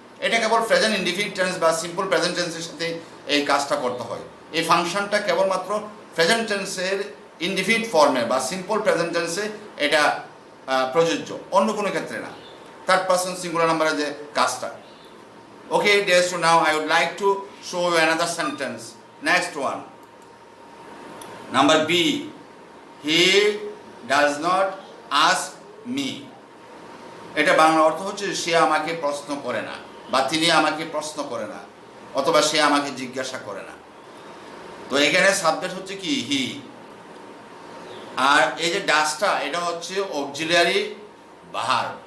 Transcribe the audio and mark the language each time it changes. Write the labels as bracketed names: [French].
[Bangla] এটা কেবল present indefinite tense বা simple present টেন্সের সাথে এই কাজটা করতে হয়। এই ফাংশনটা কেবলমাত্র প্রেজেন্ট টেন্সের ইনডিফিনিট ফর্মে বা সিম্পল প্রেজেন্ট টেন্সে এটা প্রযোজ্য, অন্য কোনো ক্ষেত্রে না। থার্ড পারসন সিঙ্গুলার নাম্বারের যে কাজটা। [English] Okay dear student, now I would like to show you another sentence. Next one, number B, he does not ask me. [Bangla] এটা বাংলা অর্থ হচ্ছে সে আমাকে প্রশ্ন করে না, বা তিনি আমাকে প্রশ্ন করে না, অথবা সে আমাকে জিজ্ঞাসা করে না। তো এখানে সাবজেক্ট হচ্ছে কি হি, আর এই যে ডাসটা এটা হচ্ছে অক্সিলিয়ারি ভার্ব।